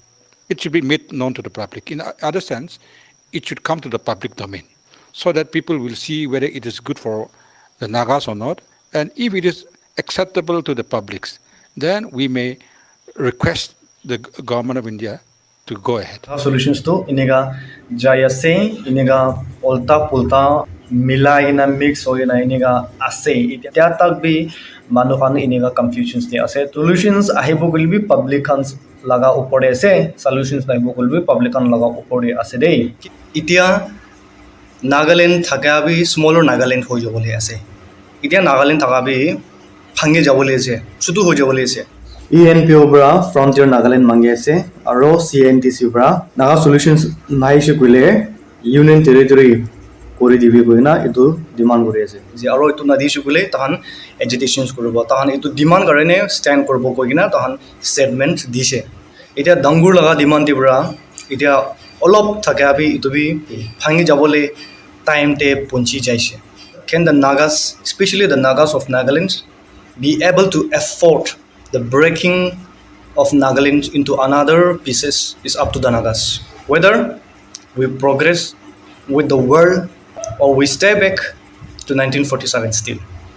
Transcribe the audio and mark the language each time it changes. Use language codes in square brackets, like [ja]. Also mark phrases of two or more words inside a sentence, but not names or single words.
[en] It should be made known to the public. In other sense, it should come to the public domain so that people will see whether it is good for the Nagas or not. And if it is acceptable to the publics, then we may request the government of India to go ahead. [nag] Solutions to inega jaya se inega ulta pulta milai na mix hoye na inega ase itya tak bi manuhan inega confusions de ase. Solutions ahibo gulbi public khans laga upore ase, solutions naibo gulbi public khan laga upore ase dei. Itya Nagaland thaka bi smaller Nagaland hoy jabole ase. Itya Nagaland thaka bi phange jabole ase, chutu hoy jabole ase. ENPO bra Frontier Nagaland mangi ase aro CNTC bra Naga solutions nai se kule [en] union territory [nag] kori dibi koina itu demand kori ase je aro itu nadi se kule tahan agitations koribo tahan itu demand karone stand koribo koina tahan statement dise eta dangur laga demand dibra eta olop thaka bi itu bi phangi jabole time te punchi jaise. [en] Can the Nagas, especially the Nagas of Nagaland, be able to afford the breaking of Nagaland into another pieces is up to the Nagas. Whether we progress with the world or we stay back to 1947 still.